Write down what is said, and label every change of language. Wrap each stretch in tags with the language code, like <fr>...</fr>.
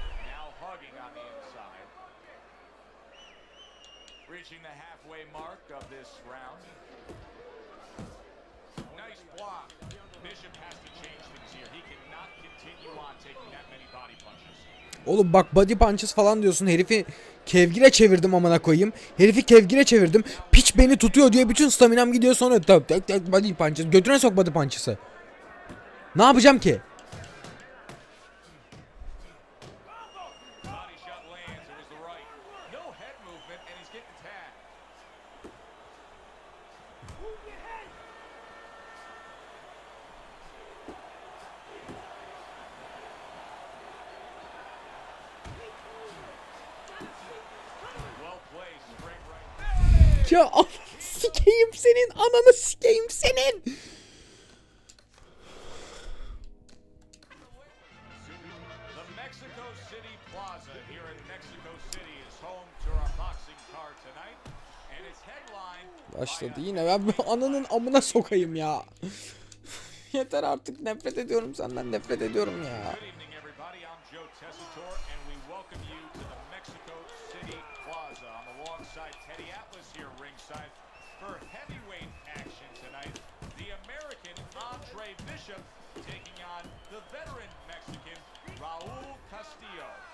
<en>Now hugging on the inside. Reaching the halfway mark of this round. Nice block. Bishop has to change things here. He cannot continue on taking that many body punches.</en> <tr>Oğlum bak body punches falan diyorsun. Herifi kevgire çevirdim amına koyayım. Herifi kevgire çevirdim. Piç beni tutuyor diye bütün staminam gidiyor sonra tek body punches. Götüne sok body punches'ı. Ne yapacağım ki?</tr> <en>Body shot lands. It was the right. No head movement and he's getting tagged. Well played, straight right.</en> <tr>Ya ananı sikeyim senin. Ananı sikeyim senin.</tr> <en>The Mexico City Plaza here in Mexico City is home to our boxing card tonight, and it's headlined</en> <tr>Başladı yine. Ben ananın amına sokayım ya. Yeter artık, nefret ediyorum senden, nefret ediyorum ya.</tr> <en>Good evening, everybody. I'm Joe Tessitore, and we welcome you to the Mexico City Plaza. I'm alongside Teddy Atlas here ringside for heavyweight action tonight. The American Andre Bishop taking on the veteran Mexican Raul Castillo.</en>